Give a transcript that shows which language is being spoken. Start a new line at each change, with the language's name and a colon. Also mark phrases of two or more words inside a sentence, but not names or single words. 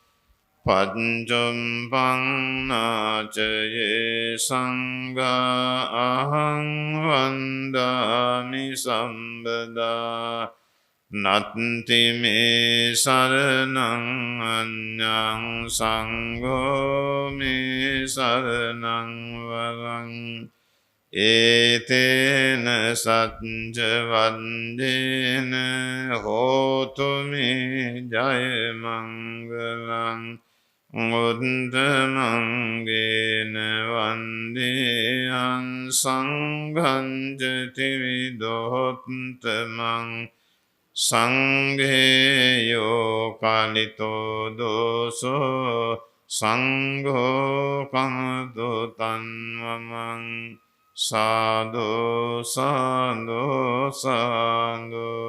Pali: පංචම්පං නාචයේ සංඝා අහං වන්දාමි සම්බදා නත්ති මේ සරණං අඤ්ඤං සංඝෝ මේ සරණං වරං ඒතේන සච්ච වන්දේන හෝතු මේ ජය මංගලං උත්තමංගේන වන්දේයං සංඝං ච ත්‍රිවිධෝත්තමං සංඝේයෝ කාලිතෝ දෝසෝ සංඝෝ කමතු තන්මමං සාදු සාදු සාදු